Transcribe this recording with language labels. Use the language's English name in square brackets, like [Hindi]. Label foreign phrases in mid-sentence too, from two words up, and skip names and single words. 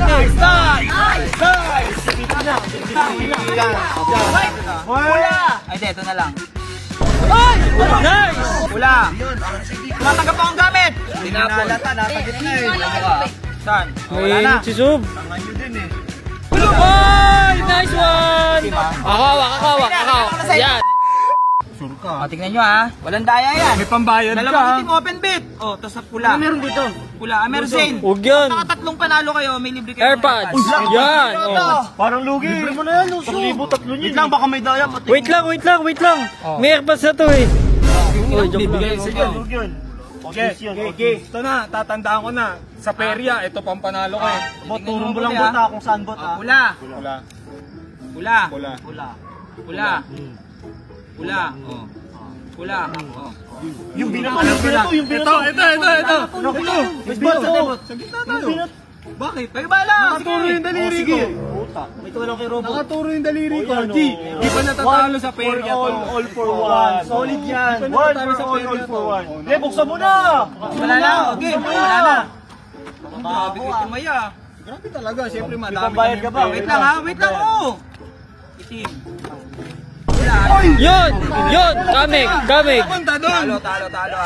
[English] Nice! Nice! Nice! [Filipino] Pula! Ay, ito na lang. Ay! Nice! Pula! Tumatanggap pa akong gamit! Tinapon. Saan? Wala na. Mainit si Sob. Ay! [English] Nice one! [Filipino] Akaw. Yan. O, tingnan nyo ha. Walang daya yan. May pambayad ka. Dalawang itim [English] open bit. [Filipino] O, tapos pula. Ano meron dito? Pula. Meron Zane. Huwag yan. Nakatatlong panalo kayo, may libre kayo. AirPods. Yan. Oh. Parang lugi. Libre mo na yan, Luso. 1,000 wait lang, baka may daya. Wait lang. May AirPods na to eh. Uy, joke lang. Okay. Ito na, tatandaan ko na. Sa perya, ito pang panalo ko eh. Turong mo lang bota kung saan bota. Pula. Pula. Pula. Pula. Pula. Pula. Pula. Oh. Pula. Oh. Yung binato. Ito. Sa gitna tayo. Bakit? Kayo bala. Nakaturo yung daliri ko. May tuwalong kay Robo. Nakaturo yung daliri ko. Di ba natatalo sa perya to? [English] All for one. Solid yan. One for all for one. [Filipino] Hindi, buksan mo na. Wala na. Okay, wala na. Grabe ko tumaya. Grabe talaga. Siyempre madami. Pambayad ka ba? Wait lang ha. Wait lang oh. Itim. Yun. Kamig. Punta doon. Talo ha.